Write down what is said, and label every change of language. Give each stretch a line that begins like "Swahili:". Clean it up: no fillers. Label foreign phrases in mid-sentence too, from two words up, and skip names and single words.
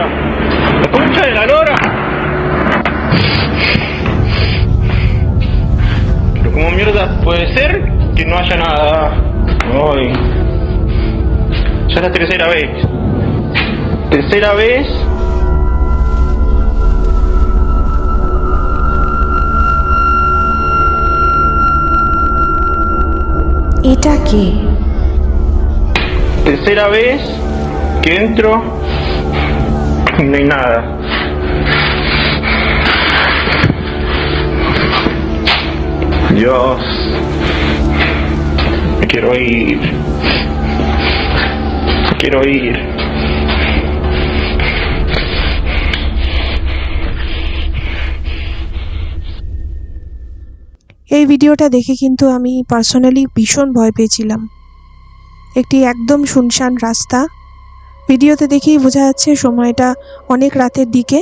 Spanish: La concha de la lora. Pero como mierda puede ser que no haya nada. Ay. Ya es la tercera vez. Tercera vez.
Bangla: এটা কি?
Spanish: Tercera vez que entro y no hay nada. Dios. Me quiero ir. Quiero ir.
Bangla: এই ভিডিওটা দেখে কিন্তু আমি পার্সোনালি ভীষণ ভয় পেয়েছিলাম। একটি একদম শুনশান রাস্তা, ভিডিওতে দেখেই বোঝা যাচ্ছে সময়টা অনেক রাতের দিকে।